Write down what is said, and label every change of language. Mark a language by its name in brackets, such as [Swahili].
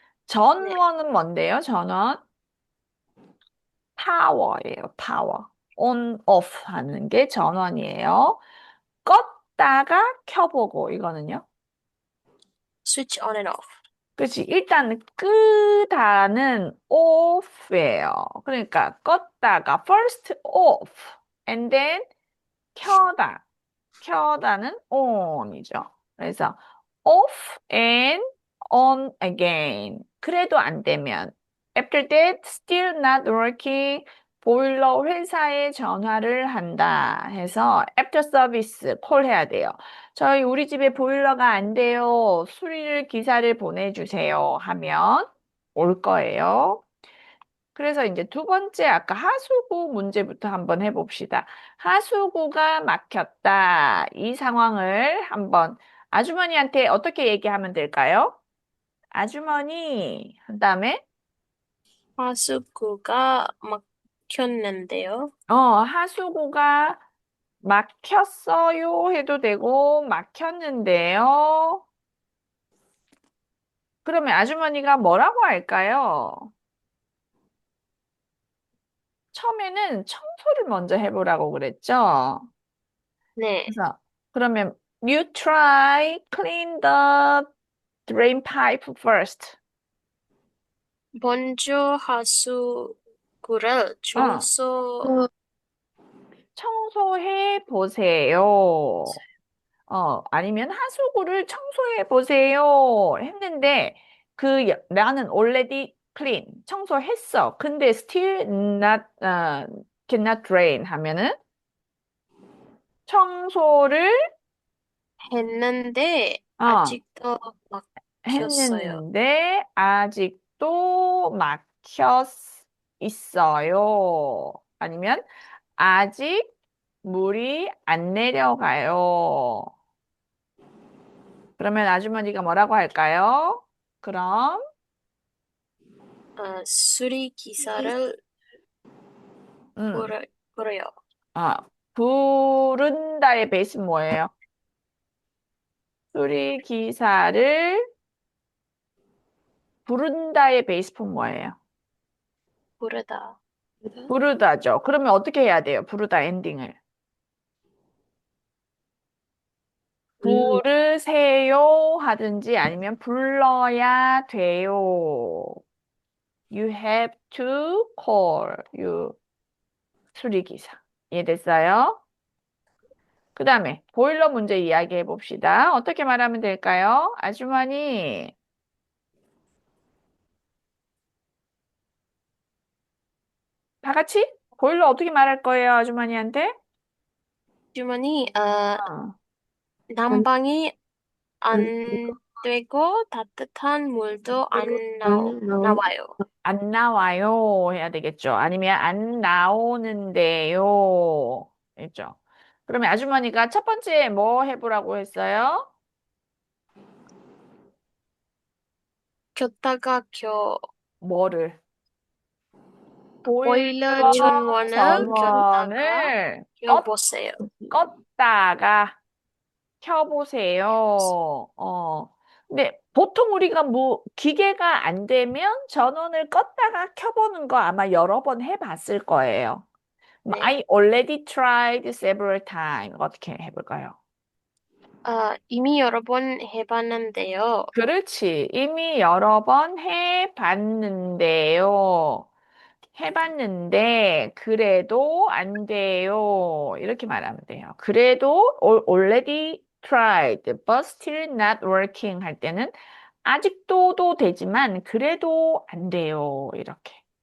[Korean] 전원은 뭔데요, 전원? 파워예요, 파워. on, off 하는 게 전원이에요. 껐다가 켜보고, 이거는요? [English] switch on and off. [Korean] 그치. 일단 끄다는 off예요. 그러니까 껐다가 [English] first off and then [Korean] 켜다. 켜다는 on이죠. 그래서 [English] off and on again. [Korean] 그래도 안 되면 [English] after that still not working. [Korean] 보일러 회사에 전화를 한다 해서 after service 콜 해야 돼요. 우리 집에 보일러가 안 돼요. 수리를 기사를 보내주세요 하면 올 거예요. 그래서 이제 두 번째 아까 하수구 문제부터 한번 해봅시다. 하수구가 막혔다. 이 상황을 한번 아주머니한테 어떻게 얘기하면 될까요? 아주머니 한 다음에 하수구가 막혔는데요. 하수구가 막혔어요 해도 되고 막혔는데요. 그러면 아주머니가 뭐라고 할까요? 처음에는 청소를 먼저 해보라고 그랬죠? 네, 그래서 그러면 [English] you try clean the drain pipe first. [Korean] 먼저 하수구를 어, 청소 청소해 보세요. 아니면 하수구를 청소해 보세요. 했는데 나는 [English] already clean [Korean] 청소했어. 근데 [English] still not cannot drain [Korean] 하면은 청소를 했는데 어, 아직도 막혔어요. 했는데 아직도 막혀 있어요. 아니면 아직 물이 안 내려가요. 그러면 아주머니가 뭐라고 할까요? 그럼 수리 기사를 음, 부르요. 아, 부른다의 베이스는 뭐예요? 수리 기사를 부른다의 베이스는 뭐예요? 부르다. 부르다죠. 그러면 어떻게 해야 돼요? 부르다 엔딩을. 불 부르세요 하든지 아니면 불러야 돼요. [English] You have to call you 수리기사. [Korean] 이해됐어요? 그 다음에 보일러 문제 이야기해 봅시다. 어떻게 말하면 될까요? 아주머니, 다 같이? 보일러 어떻게 말할 거예요, 아주머니한테? 주머니, 어. 안, 난방이 안, 안 되고 따뜻한 물도 안 안 나온, 나와요. 안 나와요 해야 되겠죠. 아니면 안 나오는데요. 있죠. 그러면 아주머니가 첫 번째 뭐 해보라고 했어요? 켰다가 뭐를? 보일러 보일러 전원을 켰다가 전원을 켜보세요. 껐다가 켜보세요. 근데 보통 우리가 뭐 기계가 안 되면 전원을 껐다가 켜보는 거 아마 여러 번 해봤을 거예요. 네. [English] I already tried several times. [Korean] 어떻게 해볼까요? 이미 여러 번 해봤는데요. 그렇지. 이미 여러 번 해봤는데요. 해봤는데, 그래도 안 돼요. 이렇게 말하면 돼요. 그래도 [English] already tried, but still not working [Korean] 할 때는 아직도도 되지만, 그래도 안 돼요. 이렇게.